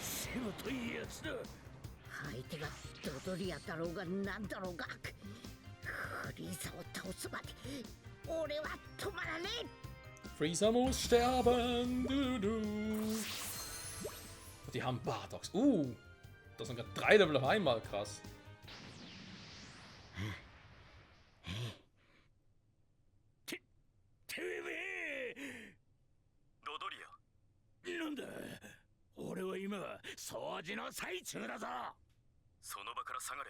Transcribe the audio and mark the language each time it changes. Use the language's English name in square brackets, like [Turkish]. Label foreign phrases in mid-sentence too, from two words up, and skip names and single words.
[Japanese] てもといいやつだ。相手がドドリアだろうがなんだろうが、フリーザを倒すまで俺は止まらねえ。 [German] Freezer muss sterben. Die haben Bardox. Das sind gerade 3 Level auf einmal. Krass. [Japanese] てめえドドリア、なんだ俺は今掃除の最中だぞ。その場から下がれ。